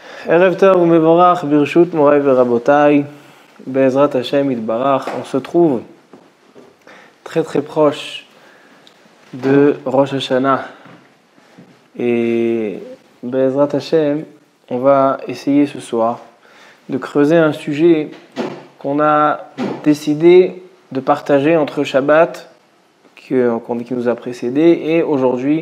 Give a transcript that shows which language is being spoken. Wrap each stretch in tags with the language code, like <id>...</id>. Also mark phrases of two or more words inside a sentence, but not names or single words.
<he>ערב טוב ומבורך ברשות מוריי ורבותיי בעזרת השם יתברך.</he> <fr>On se trouve très très proche de Rosh Hashanah et</fr> <he>בעזרת השם,</he> <fr>on va essayer ce soir de creuser un sujet qu'on a décidé de partager entre Shabbat qui nous a précédé et aujourd'hui.</fr>